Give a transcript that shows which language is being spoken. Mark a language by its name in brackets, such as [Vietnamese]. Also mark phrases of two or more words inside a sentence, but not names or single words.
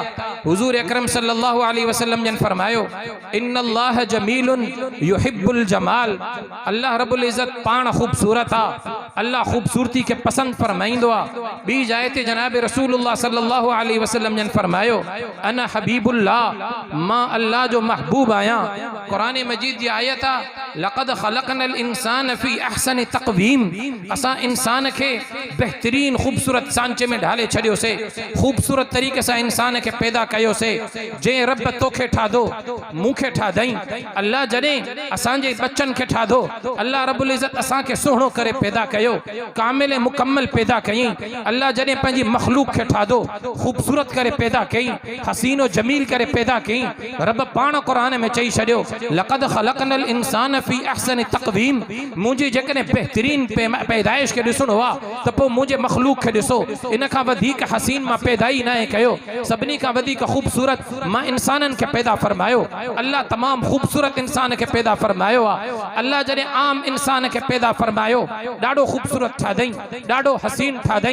[Sindhi] हुज़ूर अकरम [Arabic] صلى الله عليه وسلم [Sindhi] जन फरमायो, [Arabic] إن الله جميل يحب الجمال, [Sindhi] अल्लाह रब्बुल इज़्ज़त पाण ख़ूबसूरत आहे, अल्लाह ख़ूबसूरती खे पसंद फरमाईंदो आहे। ॿी जाइ ते जनाब रसूलुल्लाह [Arabic] صلى الله عليه وسلم [Sindhi] जन फरमायो, [Arabic] أنا حبيب الله, [Sindhi] मां अल्लाह जो महबूब आहियां। क़ुरान मजीद जी आयत आहे, [Arabic] لقد خلقنا الإنسان في أحسن تقويم, [Sindhi] असां इंसान खे बेहतरीन ख़ूबसूरत सांचे में ढाले छॾियोसीं, ख़ूबसूरत तरीक़े सां इंसान खे पैदा कयोसीं। जंहिं रब तोखे ठाधो, मूंखे ठाधई, अल्लाह जॾहिं असांजे बच्चनि खे ठाधो, अल्लाह रब्बुल इज़्ज़त असांखे सुहिणो करे पैदा कयो, कामिल मुकम्मल पैदा कयईं। अल्लाह जॾहिं पंहिंजी मख़लूक खे ठाधो, ख़ूबसूरत करे पैदा कयईं, हसीन और जमील करे पैदा कयईं। रब पाण क़ुरान में चई छॾियो, [Arabic] لقد خلقنا الإنسان في أحسن تقويم, [Sindhi] मुंहिंजी जेकॾहिं बहितरीन पैदाइश खे ॾिसणो आहे त पोइ मुंहिंजे मख़लूक खे ॾिसो, इन खां वधीक हसीन मां पैदा ई न कयो, सभिनी खां वधीक ख़ूबसूरत मां इंसाननि खे पैदा फरमायो। अल्लाह तमामु ख़ूबसूरत इंसान खे पैदा फरमायो आहे। अल्लाह जॾहिं आम इंसान खे पैदा फरमायो, ॾाढो ख़ूबसूरत ठादई, ॾाढो हसीन ठादई।